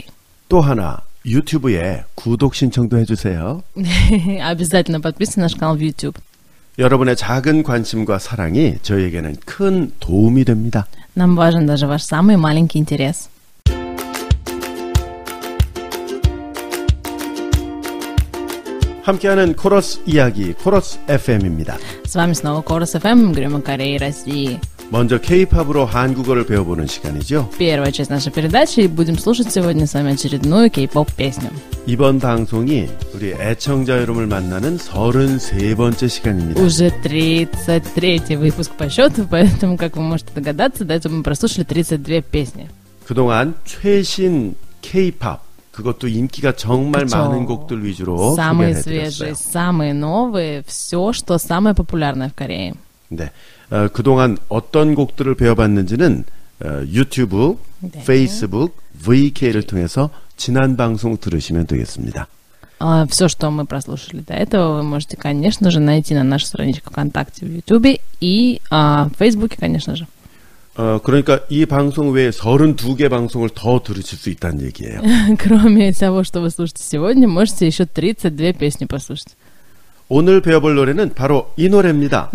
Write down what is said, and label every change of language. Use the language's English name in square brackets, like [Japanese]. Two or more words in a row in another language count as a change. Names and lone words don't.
[Korean] 또 하나, 유튜브에 구독 신청도 해주세요. [Russian] Обязательно подписывайтесь на наш канал в YouTube. [Korean] 여러분의 작은 관심과 사랑이 저희에게는 큰 도움이 됩니다. [Russian] Нам важен даже ваш самый маленький интерес. [Korean] 함께하는 코러스 이야기, 코러스 FM입니다. [Russian] С вами снова Корос FM, говорим о Корее и России. [Korean] 먼저 K-팝으로 한국어를 배워보는 시간이죠. [Russian] Первая часть нашей передачи, и будем слушать сегодня с вами очередную K-pop песню. [Korean] 이번 방송이 우리 애청자 여러분을 만나는 33번째 시간입니다. [Russian] Уже 33-й выпуск по счету, поэтому, как вы можете догадаться, до этого мы прослушали 32 песни. [Korean] 그동안 최신 K-팝, 그것도 인기가 정말 그쵸. 많은 곡들 위주로 [Russian] Самые [Korean] 소개해드렸어요. [Russian] свежие, самые новые, все, что самое популярное в Корее. [Korean] 네, 그동안 어떤 곡들을 배워봤는지는 유튜브, 네. 페이스북, VK를 통해서 지난 방송 들으시면 되겠습니다. [Russian] Все, что мы прослушали до этого, вы можете, конечно же, найти на нашей страничке ВКонтакте, в Ютубе и в Фейсбуке, конечно же. [Korean] 그러니까 이 방송 외에 32개 방송을 더 들으실 수 있다는 얘기예요. [Russian] Кроме того, что вы слушаете сегодня, можете еще 32 песни послушать. [Korean] 오늘 배워볼 노래는 바로 이 노래입니다.